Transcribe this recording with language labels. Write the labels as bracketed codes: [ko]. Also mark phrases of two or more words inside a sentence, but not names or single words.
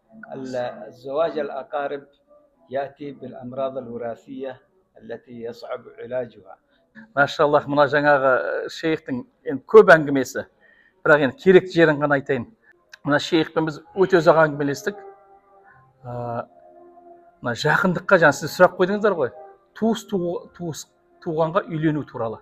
[ar] الزواج الأقارب يأتي بالأمراض الوراثية التي يصعب علاجها. [kk] Машаллах, мына жаңағы шейхтің енді көп әңгімесі, бірақ енді керек жерін ғана айтайын. Мына шейхпен біз өте ұзақ әңгімелестік. Мына жақындыққа, жаңа сіз сұрақ қойдыңыздар ғой, туғанға үйлену туралы.